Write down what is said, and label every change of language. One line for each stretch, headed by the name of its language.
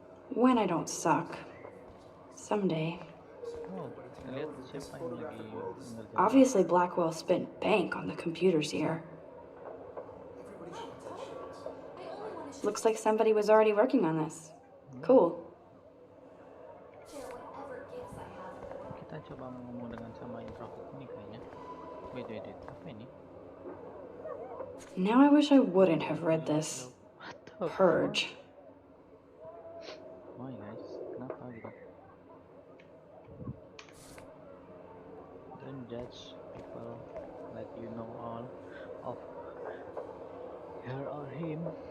English: When I don't suck. Someday.
Indonesian: Oh, kita lihat siapa yang lagi ngerjain.
English: Obviously, Blackwell spent bank on the computers here. Looks like somebody was already working on this. Cool.
Indonesian: Kita coba ngomong dengan sama infrared ini kayaknya.
English: Wait,
Indonesian: apa ini?
English: Now I wish I wouldn't have read this. Purge. Why guys?
Indonesian: Kenapa gitu?
English: Don't judge people like you know all of her or him.